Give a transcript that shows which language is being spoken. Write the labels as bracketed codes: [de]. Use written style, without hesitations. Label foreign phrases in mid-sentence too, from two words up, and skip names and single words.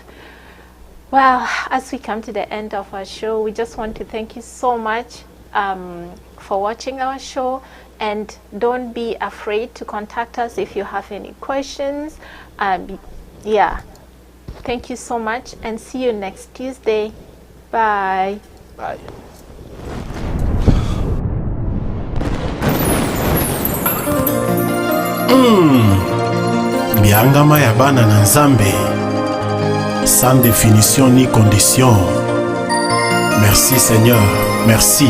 [en] Well, as we come to the end of our show, we just want to thank you so much for watching our show. And don't be afraid to contact us if you have any questions. Yeah. Thank you so much, and see you next Tuesday. Bye. Bye. [ln] Biangama ya bana na Nzambe, [fr] sans définition ni condition. Merci Seigneur, merci.